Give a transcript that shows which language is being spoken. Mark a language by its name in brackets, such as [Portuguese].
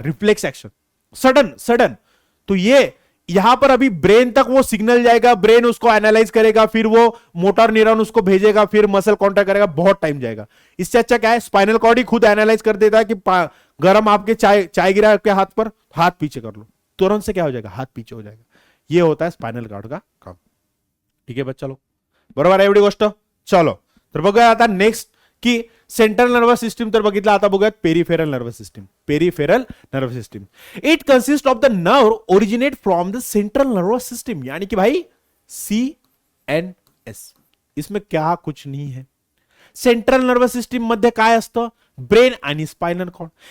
[Hindi] Reflex action, sudden sudden. तो ये यहां पर अभी ब्रेन तक वो सिग्नल जाएगा, ब्रेन उसको एनालाइज करेगा, फिर वो मोटर न्यूरॉन उसको भेजेगा, फिर मसल कॉन्ट्रैक्ट करेगा, बहुत टाइम जाएगा। इससे अच्छा क्या है? स्पाइनल कॉर्ड ही खुद एनालाइज कर देता है कि गर्म आपके चाय गिरा आपके हाथ पर, हाथ पीछे कर लो, तुरंत से क्या हो जाएगा? हाथ पीछे हो जाएगा। ये होता है स्पायनल कॉर्ड का काम. [Marathi] ठीक आहे बच्चा लोक, बरोबर आहे एवढी गोष्ट. चलो तर बघूया आता नेक्स्ट की सेंट्रल नर्वस सिस्टम तर बघितलं, आता बघूयात peripheral nervous system. [English] peripheral nervous system it consist of the nerve originate from the central nervous system, [Hindi] यानी कि भाई [English] CNS. [Hindi] इसमें क्या कुछ नाही है. [Marathi] सेंट्रल नर्वस सिस्टम मध्ये काय असतं, ब्रेन आणि स्पायनल कॉर्ड.